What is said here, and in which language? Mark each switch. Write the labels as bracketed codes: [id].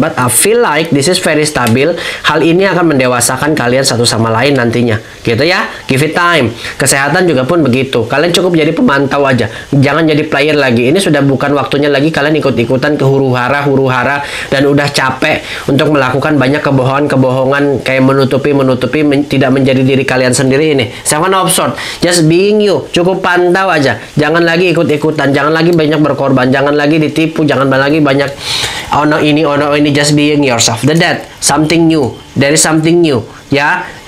[en] But I feel like this is very stabil. [id] Hal ini akan mendewasakan kalian satu sama lain nantinya, gitu ya. [en] Give it time. [id] Kesehatan juga pun begitu. Kalian cukup jadi pemantau aja, jangan jadi player lagi. Ini sudah bukan waktunya lagi kalian ikut-ikutan ke huru-hara dan udah capek untuk melakukan banyak kebohongan kayak menutupi tidak menjadi diri kalian sendiri. Ini Seven of Swords, [en] just being you. [id] Cukup pantau aja, jangan lagi ikut-ikutan, jangan lagi banyak berkorban, jangan lagi ditipu, jangan lagi banyak ono ini. [en] Just being yourself. The Death, something new, there is something new ya.